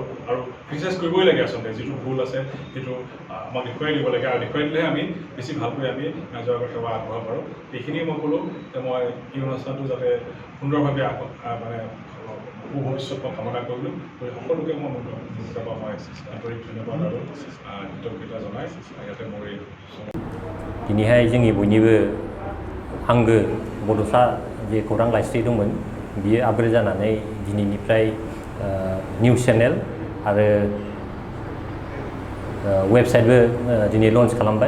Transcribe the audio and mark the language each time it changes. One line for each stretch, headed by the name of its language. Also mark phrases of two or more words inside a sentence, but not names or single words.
Assamese: আৰু ক্ৰিটিচাইজ কৰিবই লাগে আচলতে, যিটো ভুল আছে সেইটো আমাক দেখুৱাই দিব লাগে আৰু দেখুৱাই দিলেহে আমি বেছি ভালকৈ আমি ৰাইজৰ আগত সেৱা আগবঢ়াব পাৰোঁ। এইখিনিয়ে মই ক'লোঁ যে মই এই অনুষ্ঠানটো যাতে সুন্দৰভাৱে মানে সুভৱিষ্যত মই কামনা কৰিলোঁ। সকলোকে মই মোৰ পৰা মই আন্তৰিক ধন্যবাদ আৰু কৃতজ্ঞতা জনাই ইয়াতে মোৰ এই
Bodo: दिनैहाय जोंनि बयनिबो आंगो बड'सा जे खौरां लाइस्रि दंमोन बियो आपग्रेड जानानै दिनैनिफ्राय
English: news channel
Bodo: आरो वेबसाइटबो दिनै लन्च खालामबाय।